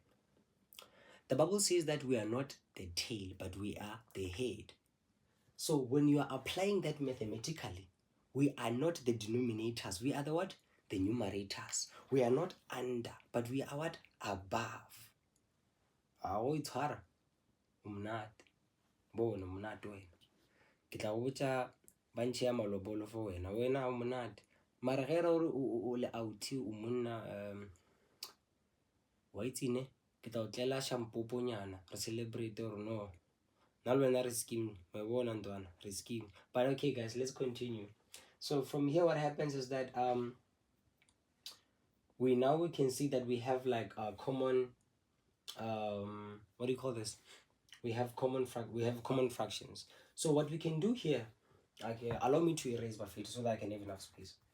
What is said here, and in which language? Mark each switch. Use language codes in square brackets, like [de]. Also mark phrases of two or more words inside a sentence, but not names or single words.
[en] The Bible says that we are not the tail, but we are the head. So when you are applying that mathematically, we are not the denominators. We are the what? The numerators. We are not under, but we are what? Above. It's hard. [nso] Bona mnat wena. Ke tla botsa bantšhe ya malobolo for wena. Wena o monate. Mara ge re o le out o monna wa itsine ke tla o tlela shampoponyana re celebrate [en] or no. [nso] Nalwena re scheme. My bona ntwana re scheme. [en] But okay guys, let's continue. So from here what happens is that we can see that we have like a common what do you call this? We have common fractions. So what we can do here, okay, allow me to erase my filter so that I can have enough space.